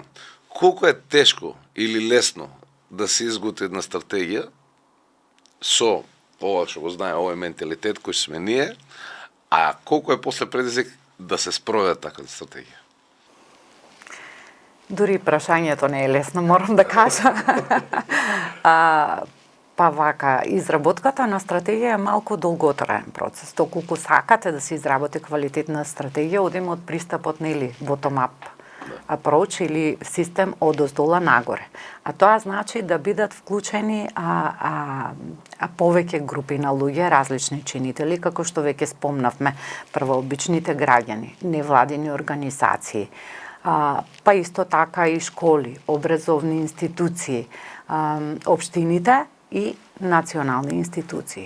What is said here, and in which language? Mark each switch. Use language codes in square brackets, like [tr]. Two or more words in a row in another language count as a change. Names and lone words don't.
[mk] Колку е тешко или лесно да се изготви една стратегија со ова што го знае, овој менталитет кој сме ние, а колку е после предизвик да се спроведе таква стратегија? Дури прашањето не е лесно, морам да кажа. Па вака, изработката на стратегија е малку долготраен процес. Доколку сакате да се изработи квалитетна стратегија, одиме од пристапот, нели, [en] bottom-up approach [mk] или систем од оздола нагоре. А тоа значи да бидат вклучени повеќе групи на луѓе, различни чинители, како што веќе спомнавме, првообичните граѓани, невладини организации, па исто така и школи, образовни институции, општините и национални институции.